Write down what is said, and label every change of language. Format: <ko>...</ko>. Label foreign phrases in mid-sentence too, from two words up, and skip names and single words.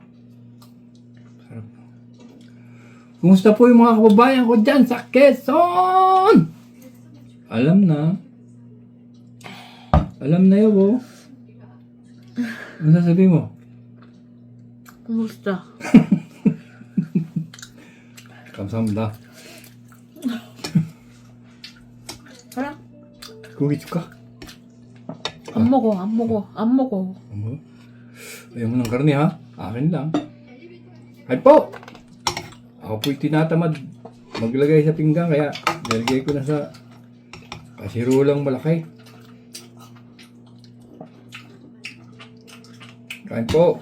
<tl>Sarap. Kumusta po yung mga kababayan ko dyan sa Quezon? Alam na. Alam na yun, oh. Ano sasabihin mo? Kumusta?</tl> <ko>감사합니다.</ko> <tl>sarap.</tl> <ko>고기 줄까? 안 먹어. 안 먹어. 안 먹어.</ko> <tl>Ano? Ayaw mo ng karne, ha? Akin lang. Ay po! Ako po'y tinatamad maglagay sa pinggan, kaya nilagay ko na sa kasirulang malaki. Kain po.</tl>